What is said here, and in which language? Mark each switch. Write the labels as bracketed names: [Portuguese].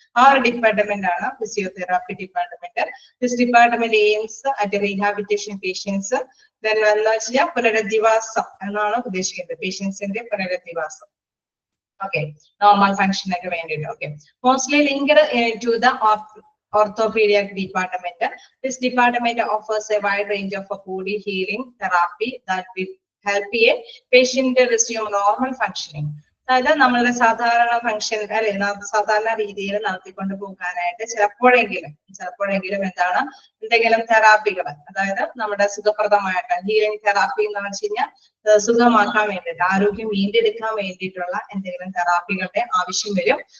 [Malayalam] ആ ഒരു ഡിപ്പാർട്ട്മെന്റ് ആണ് physiotherapy department. [English] this department aims at rehabilitation patients [Malayalam] എന്ന് വെച്ചാൽ പുനരധിവാസം എന്നാണ് ഉദ്ദേശിക്കുന്നത്, പേഷ്യൻസിന്റെ പുനരധിവാസം. [English] okay, [Malayalam] നോർമൽ ഫംഗ്ഷനൊക്കെ വേണ്ടിയിട്ട്. [English] Okay, mostly linked to the orthopedic department. This department offers a wide range of body healing therapy that will help a patient to resume normal functioning. [Malayalam] അതായത് നമ്മളുടെ സാധാരണ ഫംഗ്ഷൻ അല്ലെ സാധാരണ രീതിയിൽ നടത്തിക്കൊണ്ട് പോകാനായിട്ട് ചിലപ്പോഴെങ്കിലും എന്താണ് എന്തെങ്കിലും തെറാപ്പികൾ, അതായത് നമ്മുടെ സുഖപ്രദമായിട്ട് ഹീലിംഗ് തെറാപ്പി എന്ന് വെച്ച് കഴിഞ്ഞാൽ സുഖമാക്കാൻ വേണ്ടിയിട്ട് ആരോഗ്യം വീണ്ടെടുക്കാൻ വേണ്ടിയിട്ടുള്ള എന്തെങ്കിലും തെറാപ്പികളുടെ ആവശ്യം വരും.